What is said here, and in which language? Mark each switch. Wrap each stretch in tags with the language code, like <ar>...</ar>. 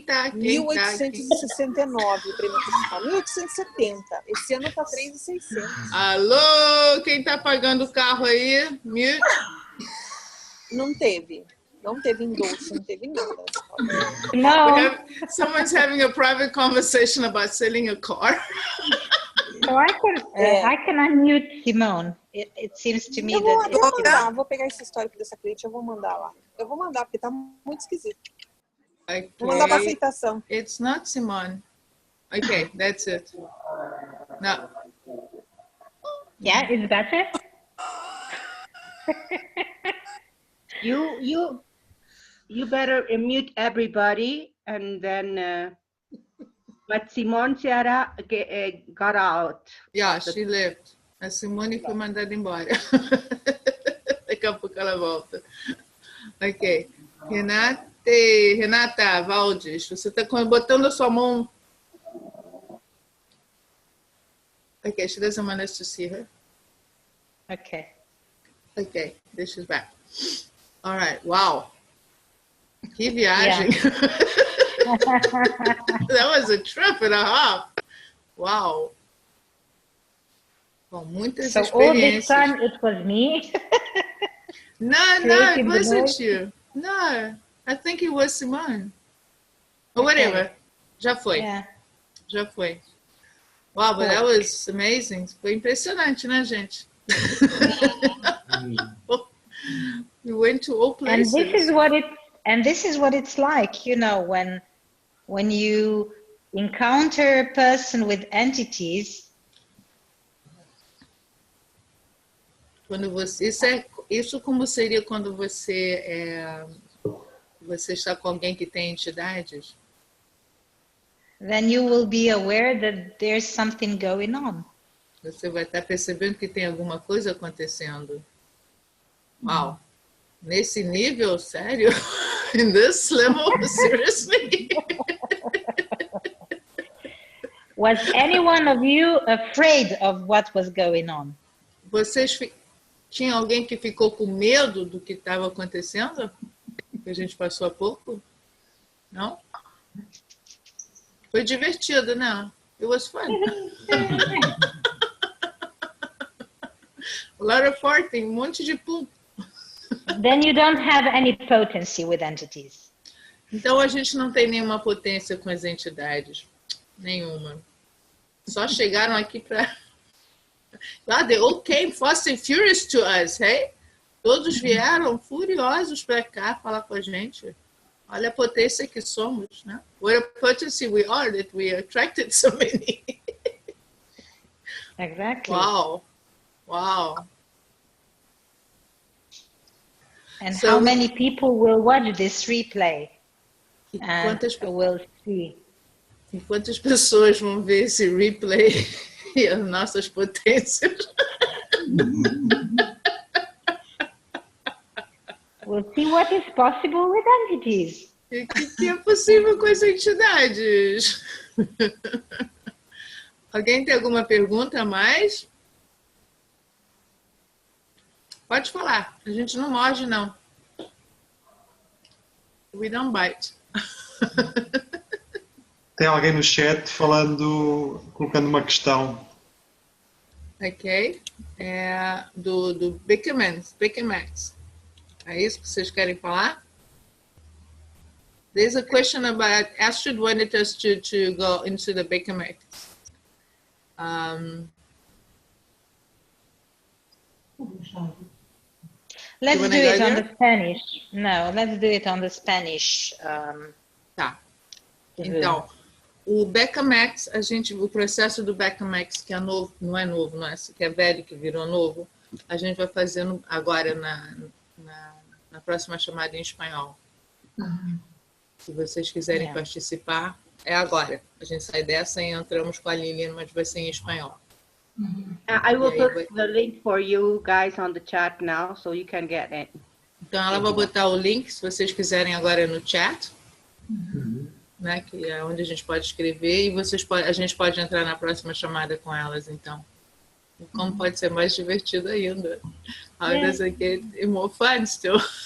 <pt>1.869 o prêmio principal, 1.870. Esse ano tá 3.600. Alô, quem tá pagando o carro aí?</pt> <en>Mute.</en> <pt>Não teve endosso, não teve nada.</pt> <en>No. Someone's having a private conversation about selling a car. So I can unmute Simone. It seems to me</en> <pt>Eu vou</pt> <en>that</en> <pt>mandar, vou pegar esse histórico dessa cliente, eu vou mandar lá. Eu vou mandar, porque tá muito esquisito.</pt> <en>Okay.</en> <pt>Vou mandar pra aceitação.</pt> <en>It's not Simone. Okay, that's it. No. yeah, it's better. You better mute everybody, and then. But Simone Seara got out. Yeah, she left.</en> <pt>A Simone foi mandada embora. Daqui a pouco ela volta. Ok. Renata Valdes, você está botando a sua mão.</pt> <en>Okay, she doesn't want us to see her. Okay. Okay, this is back. All right, wow.</en> <pt>Que viagem.</pt> <en>That was a trip and a half.</en> <pt>Wow. Com muitas</pt> <en>So all this time it was me. No, it creating the wasn't noise. you. No, I think it was Simone. Or whatever.</en> <pt>Já foi.</pt> <en>Yeah.</en> <pt>Já foi.</pt> <en>Wow, but that was amazing.</en> <pt>Foi impressionante, né, gente?</pt> <en>We went to all places. And this is what it's like, you know, when you encounter a person with entities.</en> <pt>Quando você, isso como seria quando você está com alguém que tem entidades?</pt> <en>Then you will be aware that there's something going on.</en> <pt>Você vai estar percebendo que tem alguma coisa acontecendo. Uau! Nesse nível, sério?</pt> <en>In this level, seriously? Was any one of you afraid of what was going on?</en> <pt>Tinha alguém que ficou com medo do que estava acontecendo? Que a gente passou há pouco? Não? Foi divertido, né?</pt> <en>It was fun. A lot of farting,</en> <pt>monte de pum.</pt> <en>Then you don't have any potency with entities.</en> <pt>Então a gente não tem nenhuma potência com as entidades. Nenhuma. Só chegaram aqui para...</pt> <en>Wow, they all came fast and furious to us, hey?</en> <pt>Todos vieram furiosos para cá falar com a gente. Olha a potência que somos, né?</pt> <en>What a potency we are that we attracted so many. Exactly. Wow. Wow. And so how many people will watch this replay? And will see.</en> <pt>E quantas pessoas vão ver esse replay e as nossas potências?</pt> <en>We'll see what is possible with entities.</en> <pt>O que é possível com as entidades? Alguém tem alguma pergunta a mais? Pode falar. A gente não morde, não.</pt> <en>We don't bite.</en> <pt>Tem alguém no chat falando, colocando uma questão. Ok. É do Max. É isso que vocês querem falar?</pt> <en>There's a question about Astrid wanted us to go into the Max. Let's do it on the Spanish. No, let's do it on the Spanish.</en> <pt>Tá. Então, o Max, o processo do Max, que é novo, não é novo, não é, que é velho, que virou novo, a gente vai fazendo agora na próxima chamada em espanhol. Se vocês quiserem participar, é agora. A gente sai dessa e entramos com a Lilian, mas vai ser em espanhol.</pt> <en>I will put the link for you guys on the chat now, so you can get it.</en> <pt>Então, ela vai botar o link, se vocês quiserem, agora no chat, né, que é onde a gente pode escrever, e a gente pode entrar na próxima chamada com elas, então. E como pode ser mais divertido ainda.</pt> <en>How does it get more fun still?</en>